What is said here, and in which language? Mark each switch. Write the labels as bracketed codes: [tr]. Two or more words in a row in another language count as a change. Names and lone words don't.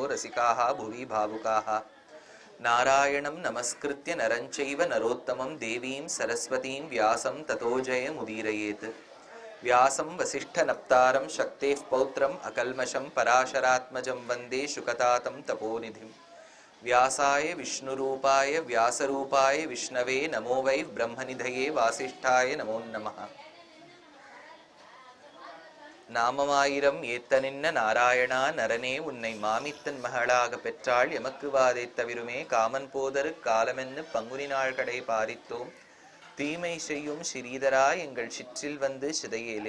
[sa] रसिकाः भुवि भावुकाः नारायणं नमस्कृत्य नरं चैव नरोत्तमं देवीं सरस्वतीं व्यासं ततो जयमुदीरयेत् व्यासं वसिष्ठनप्तारं शक्तेः पौत्रम् अकल्मषं पराशरात्मजं वन्दे शुकतातं तपोनिधिं व्यासाय विष्णुरूपाय व्यासरूपाय विष्णवे नमो वै ब्रह्मनिधये वासिष्ठाय नमो नमः [ta] நாமமாயிரம் ஏத்தனின்ன நாராயணா நரனே உன்னை மாமித்தன் மகளாக பெற்றாள் எமக்கு வாதை தவிருமே காமன் போதரு காலமென்னு பங்குனி நாள் கடை பாரித்தோம் தீமை செய்யும் ஸ்ரீதரா எங்கள் சிற்றில் வந்து சிதையேலே.